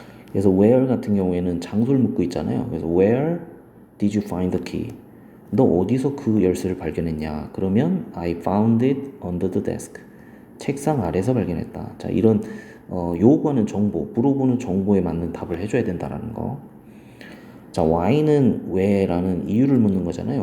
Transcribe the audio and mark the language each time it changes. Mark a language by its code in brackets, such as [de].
[ko] 그래서 where 같은 경우에는 장소를 묻고 있잖아요. 그래서 [en] where did you find the key? [ko] 너 어디서 그 열쇠를 발견했냐? 그러면 [en] I found it under the desk. [ko] 책상 아래서 발견했다. 자, 이런 요구하는 정보, 물어보는 정보에 맞는 답을 해줘야 된다는 거. 자, why는 왜라는 이유를 묻는 거잖아요.